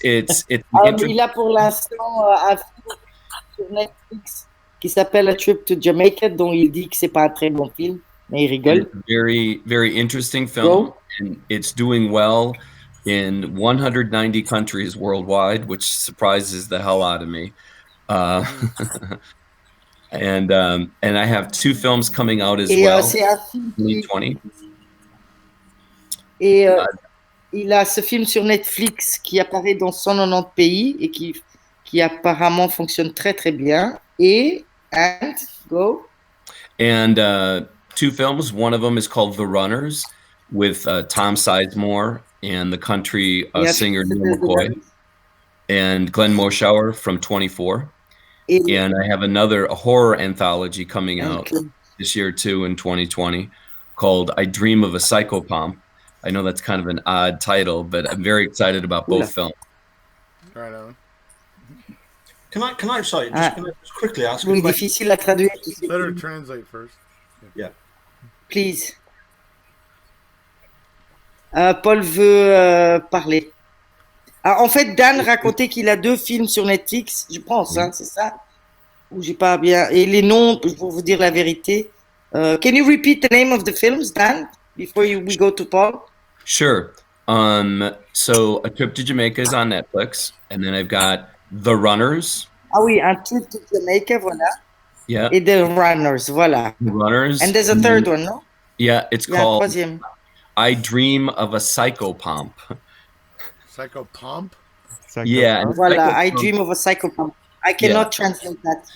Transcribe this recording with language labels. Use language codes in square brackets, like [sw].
[fr] il a pour l'instant un film sur Netflix qui s'appelle A Trip to Jamaica, dont il dit que c'est pas un très bon film, mais il rigole. [en] Very, very interesting film. Go. And it's doing well in 190 countries worldwide, which surprises the hell out of me. And I have 2 films coming out as well. [fr] C'est un film 2020. Et il a ce film sur Netflix qui apparaît dans 190 pays et qui apparemment fonctionne très très bien. [en] And go. And 2 films. One of them is called The Runners with Tom Sizemore and the country singer Neil McCoy and Glenn Moschauer from 24. And I have a horror anthology coming out this year too in 2020 called I Dream of a Psychopomp. I know that's kind of an odd title, but I'm very excited about both films. Right on. Can I just quickly ask [fr] Oui, [en] a question? [fr] difficile à traduire. [en] Let her translate first. Yeah. Please. [fr] Paul veut parler. Ah, en fait, Dan racontait qu'il a 2 films sur Netflix, je pense, hein, c'est ça? Ou j'ai pas bien. Et les noms, pour vous dire la vérité. [en] Can you repeat the name of the films, Dan, before we go to Paul? Sure. So A Trip to Jamaica is on Netflix, and then I've got The Runners. [fr] Ah oui, Un Trip to Jamaica, voilà. [en] Yeah. [fr] Et The Runners, voilà. [en] The Runners. And there's a third one, no? Yeah, it's [fr] Il y a un [en] called [fr] troisième. [en] I Dream of a Psychopomp. Psychopomp? Yeah. and [fr] Voilà, I [en] Psychopomp- Dream of a Psychopomp. I cannot translate that.